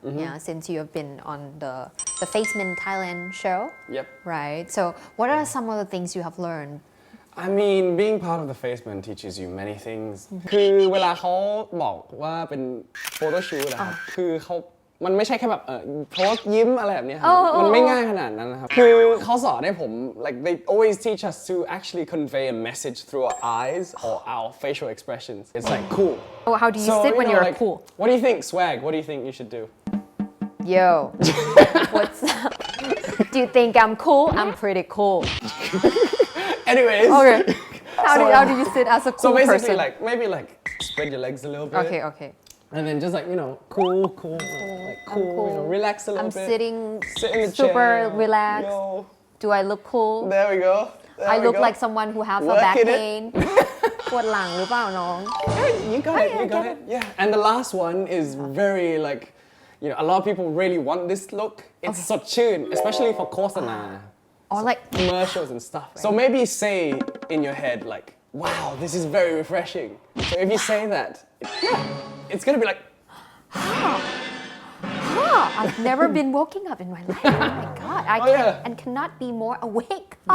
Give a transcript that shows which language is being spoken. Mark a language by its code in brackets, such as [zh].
[en] Yeah, since you have been on the Face Men Thailand show. Yep. Right. So what are some of the things you have learned? I mean, being part of the Face Men teaches you many things. [th] คือเวลาเขาบอกว่าเป็นโฟโต้ชูตนะครับคือมันไม่ใช่แค่แบบโพสยิ้มอะไรแบบนี้ครับมันไม่ง่ายขนาดนั้นนะครับคือเขาสอนให้ผม [en] like they always teach us to actually convey a message through our eyes or our facial expressions. It's like cool. Oh, how do you sit when you're like, cool? What do you think, swag? What do you think you should do? Yo, what's up? Do you think I'm cool? I'm pretty cool. Anyways. Okay. How do you sit as a cool person? So basically, like maybe like spread your legs a little bit. Okay. And then just like, you know, cool, like cool, you know, relax a little bit. I'm sitting Sit in the super chair. relaxed. Yo. Do I look cool? There we go. I look like someone who have a back pain. [th] ปวดหลังหรือเปล่าน้อง [en] You got it. Yeah. And the last one is very like you know, a lot of people really want this look. It's สดชื่น especially for โฆษณา or like commercials and stuff. So maybe say in your head like, wow, this is very refreshing. So if you say that, yeah, it's gonna be like, I've never been woken up in my life. Oh my god, I can and cannot be more awake.